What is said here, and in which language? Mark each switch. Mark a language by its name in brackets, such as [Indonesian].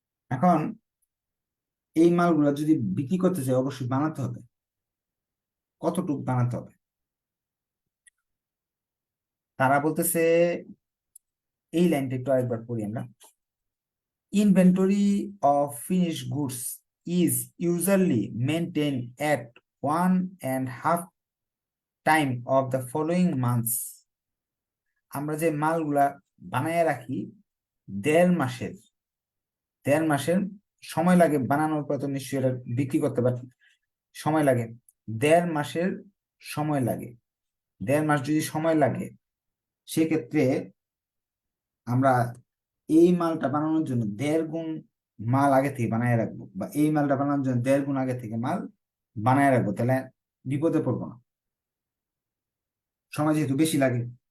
[Bangla] এখন এই মালগুলো যদি বিক্রি করতে চাই অবশ্যই বানাতে হবে। কতটুকু বানাতে হবে? তারা বলতেছে, এই লাইনটা একটু আরেকবার পড়ি আমরা। [English] Inventory of finished goods is usually maintained at 1.5 time of the following months. [Bangla] আমরা যে মালগুলা বানায় রাখি 1.5 মাসের, 1.5 মাসের সময় লাগে বানানোর পর, তো নিশ্চয়ই এটা বিক্রি করতে পারছি, সময় লাগে 1.5 মাসের সময় লাগে। 1.5 মাস যদি সময় লাগে, সেক্ষেত্রে আমরা এই মালটা বানানোর জন্য 1.5 গুণ মাল আগে থেকে বানায় রাখবো, বা এই মালটা বানানোর জন্য 1.5 গুণ আগে থেকে মাল বানায় রাখবো, তাহলে বিপদে পড়বো না, সময় যেহেতু বেশি লাগে।